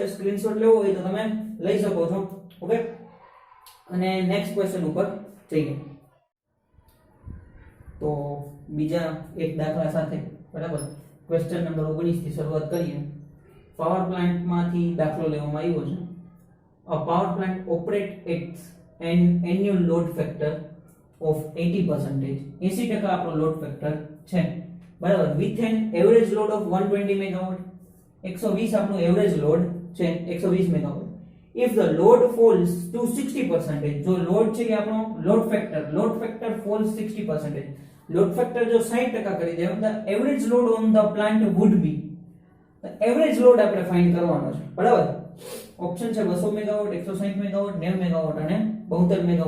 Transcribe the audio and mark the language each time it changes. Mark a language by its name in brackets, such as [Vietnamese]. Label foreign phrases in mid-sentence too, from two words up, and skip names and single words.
[Gujarati] સ્ક્રીનશોટ લેવો હોય તો તમે લઈ શકો છો. ઓકે, અને [English] next question [Gujarati] ઉપર જઈએ તો બીજા એક દાખલા સાથે. બરાબર, [English] question number [Gujarati] 19 થી શરૂઆત કરીએ. [English] power plant [Gujarati] માંથી દાખલો લેવામાં આવ્યો છે. [English] A power plant operates at an annual load factor of 80%. [Gujarati] 80% આપણો [English] load factor [Gujarati] છે. બરાબર, [English] with an average load of 120 megawatt. [Gujarati] 120 આપણો [English] average load [Gujarati] છે, 120 મેગાવોટ. [English] If the load falls to 60%, [Gujarati] જો લોડ છે કે આપણો [English] load factor falls [Gujarati] 60%, [English] load factor [Gujarati] જો 60% કરી દે તો [English] average load on the plant would be, average load [Gujarati] આપણે ફાઇન્ડ કરવાનો છે. બરાબર, ઓપ્શન છે 200 મેગાવોટ, 160 મેગાવોટ, 90 મેગાવોટ અને 72 મેગાવોટ.